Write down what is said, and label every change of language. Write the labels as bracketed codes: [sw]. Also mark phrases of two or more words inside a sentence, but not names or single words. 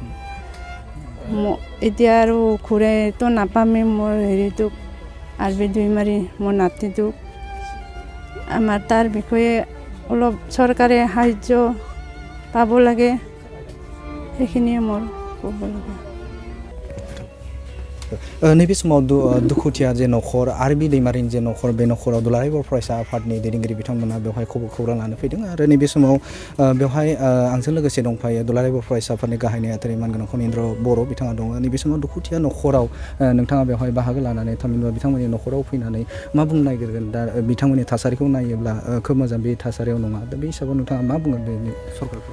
[as] এতিয়া আৰু ঘূৰাইতো নাপামেই মোৰ হেৰিটোক আৰবি দুইমাৰি মোৰ নাতিটোক আমাৰ তাৰ বিষয়ে অলপ চৰকাৰে সাহাৰ্য পাব লাগে সেইখিনিয়ে মোৰ ক'ব লাগে [brx] नैबे समाव दुखुथिया जे न'खर आरबि दैमारिनि जे न'खर बे न'खराव दुलाराय बर' फरायसा आफादनि दैदेनगिरि बिथांमोना बेवहाय खौरां लानो फैदों आरो नैबे समाव बेवहाय आंजों लोगोसे दंफायो दुलाराय बर' फरायसा आफादनि गाहाय नेहाथारि मानगोनां खनिन्द्र बर' बिथाङा दङ नैबे समाव दुखुथिया न'खराव नोंथाङा बेवहाय बाहागो लानानै थामहिनबा बिथांमोननि न'खराव फैनानै मा बुंनो नागिरगोन दा बिथांमोननि थासारिखौ नायोब्ला खोब मोजां बे थासारियाव नङा दा बे हिसाबाव नोंथाङा मा बुंगोन बे सरकारखौ